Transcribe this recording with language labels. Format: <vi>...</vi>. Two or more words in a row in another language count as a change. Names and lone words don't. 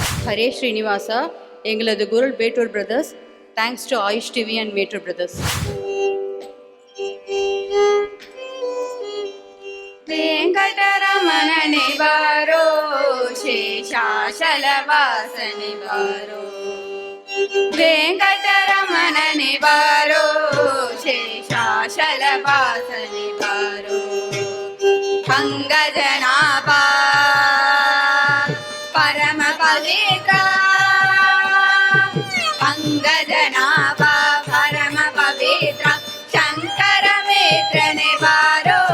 <ta>ஹரே ஸ்ரீனிவாசா, எங்களது குருள் பேட்டூர் பிரதர்ஸ்.</ta> <en>thanks to</en> <ta>ஆயுஷ் டிவி அண்ட் மேட்டூர் பிரதர்ஸ்.</ta> <kn>ವೆಂಕಟರಮಣನೆ ಬಾರೋ ಶೇಷಾಚಲವಾಸನೆ ಬಾರೋ ವೆಂಕಟರಮಣನೆ ಬಾರೋ ಶೇಷಾಚಲವಾಸನೆ ಬಾರೋ ಪಂಕಜನಾಭಾ ಪರಮ ಪವಿತ್ರಾ ಪಂಕಜನಾಭಾ ಪರಮ ಪವಿತ್ರಾ ಶಂಕರ ಮಿತ್ರನೆ ಬಾರೋ</kn>